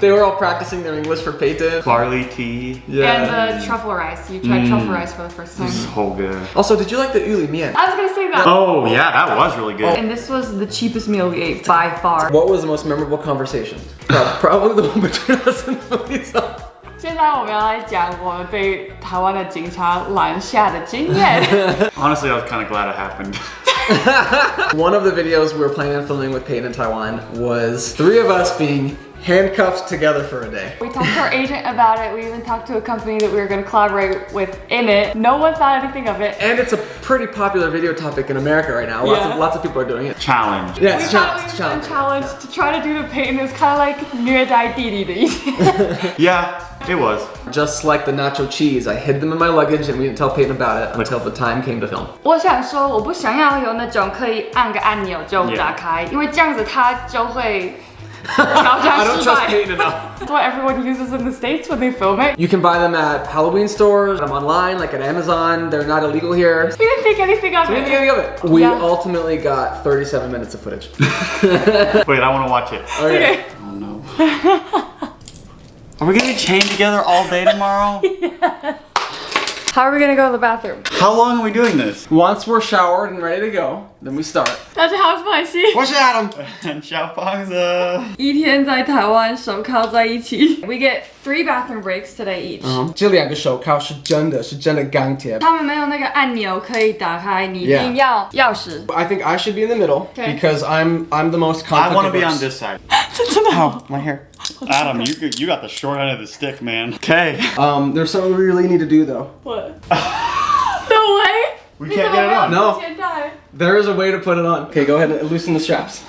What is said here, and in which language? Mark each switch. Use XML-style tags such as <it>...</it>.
<en>They were all practicing their English for patent. Barley tea. And the truffle rice. You tried truffle rice for the first time. So good. Also, did you like the Uli mian? I was gonna say that. Oh yeah, that was really good. And this was the cheapest meal we ate by far. What was the most memorable conversation? Probably the one between us and the police officer.</en> <zh>现在我们要来讲我们被台湾的警察拦下的经验。</zh> <en>Honestly, I was kind of glad it happened. One of the videos we were planning on filming with Peyton in Taiwan was 3 of us being handcuffed together for a day. We talked to our agent about it. We even talked to a company that we were going to collaborate with in it. No one thought anything of it. And it's a pretty popular video topic in America right now. Lots of people are doing it. Challenge. Yeah, We it's thought a it was challenge. a challenge to try to do the Peyton. It was kind of like</en> <zh>虐待弟弟的意思。</zh> <en>Yeah, it was. Just like the nacho cheese, I hid them in my luggage and we didn't tell Peyton about it until the time came to film.</en> <zh>我想说，我不想要有那种可以按个按钮就打开，因为这样子它就会。</zh> <en>I don't trust Peyton enough. That's what everyone uses in the States when they film it. You can buy them at Halloween stores, them online, like at Amazon. They're not illegal here. We didn't think anything of it. We ultimately got 37 minutes of footage. Wait, I want to watch it. Okay. Oh no. Are we gonna be chained together all day tomorrow? Yes. How are we gonna go to the bathroom? How long are we doing this? Once we're showered and ready to go, then we start.</en> <zh>大家好，我是马西。我是 Adam.</zh> <en>And 小胖子。</en> <zh>一天在台湾手铐在一起。</zh> <en>We get 3 bathroom breaks today each.</en> <zh>这2个手铐是真的钢铁。他们没有那个按钮可以打开，你一定要钥匙。</zh> <en>I think I should be in the middle because I'm the most confident. I want to be on this side.</en> <zh>真的好。</zh> <en>Oh, my hair. Adam, you got the short end of the stick, man. Okay. There's something we really need to do though. What? No way. We can't get it on. No. There is a way to put it on. Okay, go ahead and loosen the straps.</en>